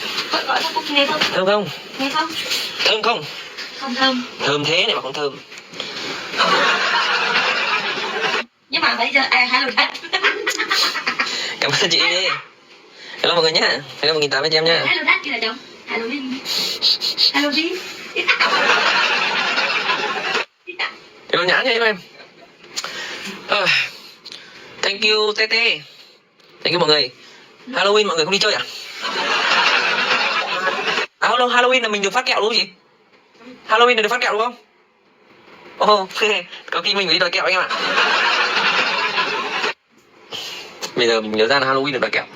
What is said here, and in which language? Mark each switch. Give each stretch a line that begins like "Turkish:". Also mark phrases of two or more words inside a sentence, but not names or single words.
Vietnamese: Gọi cho cô nghe không? Thơm không? Nghe không? Thơm không? Không thơm. Thơm thế này mà không thơm. Nhưng mà bây giờ
English: hello chat.
Vietnamese: Cảm ơn chị đi. Hello mọi người nhá. Hello 1.800 cho em nha.
English: Hello chat
Vietnamese: kia là chồng.
English: Hello Vin. Hello Vin.
Vietnamese: Hello nhãn nha em.
English: Thank you Tete. Thank you
Vietnamese: mọi người. Halloween mọi người không đi chơi à? Halloween là mình được phát kẹo đúng không chị? Halloween là được phát kẹo đúng không? Có khi mình phải đi đòi kẹo anh em ạ. Bây giờ mình nhớ ra là Halloween được đòi kẹo.